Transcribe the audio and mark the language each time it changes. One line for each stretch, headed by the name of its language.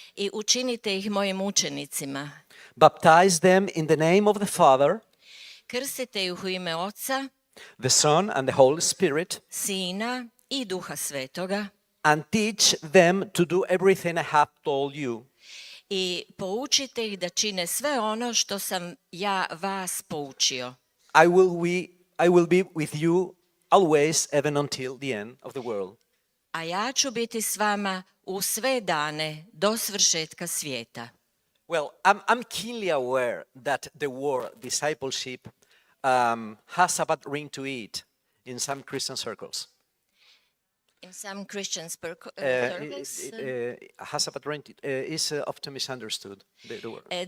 Croatian: i učinite ih mojim učenicima.
English: Baptize them in the name of the Father,
Croatian: Krstite ih u ime Oca,
English: the Son, and the Holy Spirit,
Croatian: Sina i Duha Svetoga
English: and teach them to do everything I have told you.
Croatian: i poučite ih da čine sve ono što sam ja vas poučio.
English: I will be with you always, even until the end of the world.
Croatian: A ja ću biti s vama u sve dane do svršetka svijeta.
English: Well, I'm keenly aware that the word discipleship has a bad ring to it in some Christian circles. In some Christian circles. Has a bad ring. Is often misunderstood, the word.